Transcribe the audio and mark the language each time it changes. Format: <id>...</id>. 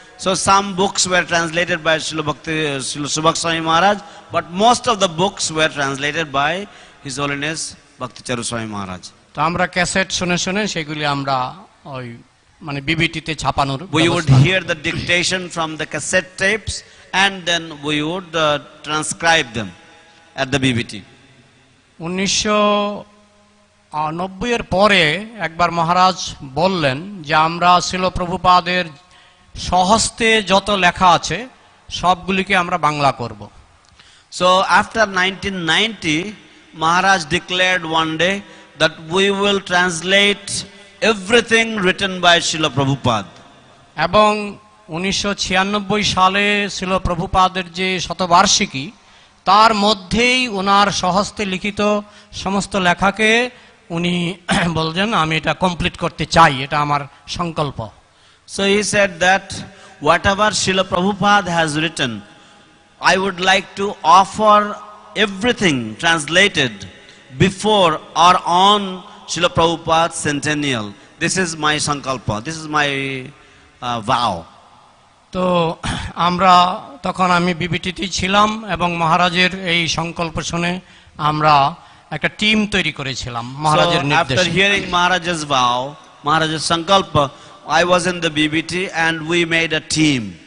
<en>So some books were translated by Srila Subhak Swami Maharaj, but most of the books were translated by His Holiness Bhakti Charu Swami Maharaj.</en> <bn>তো আমরা cassette শুনে শুনে সেগুলি আমরা ওই মানে বিবিটিতে ছাপানোর</bn> <en>We would hear the dictation from the cassette tapes and then we would transcribe them at the BBT.</en> <bn>1990 এর পরে একবার মহারাজ বললেন যে আমরা শ্রীল প্রভুপাদের স্বহস্তে যত লেখা আছে সবগুলিকে আমরা বাংলা করব।</bn> <en>So after 1990, Maharaj declared one day that we will translate everything written by Srila Prabhupada.</en> <bn>এবং 1996 সালে শ্রীল প্রভুপাদের যে শতবার্ষিকী তার মধ্যেই ওনার স্বহস্তে লিখিত সমস্ত লেখাকে উনি বলছেন আমি এটা কমপ্লিট করতে চাই, এটা আমার সংকল্প।</bn> <en>So he said that whatever Srila Prabhupada has written, I would like to offer everything translated before or on Srila Prabhupada's centennial. This is my sankalpa, this is my vow.</en> <bn>তো আমরা তখন আমি বিবিটিতে ছিলাম এবং মহারাজের এই সংকল্প শুনে আমরা একটা টিম তৈরি করেছিলাম মহারাজের</bn> <en>So after</en> <bn>নির্দেশে।</bn> <en>hearing Maharaj's vow, Maharaj's sankalpa, I was in the BBT and we made a team.</en>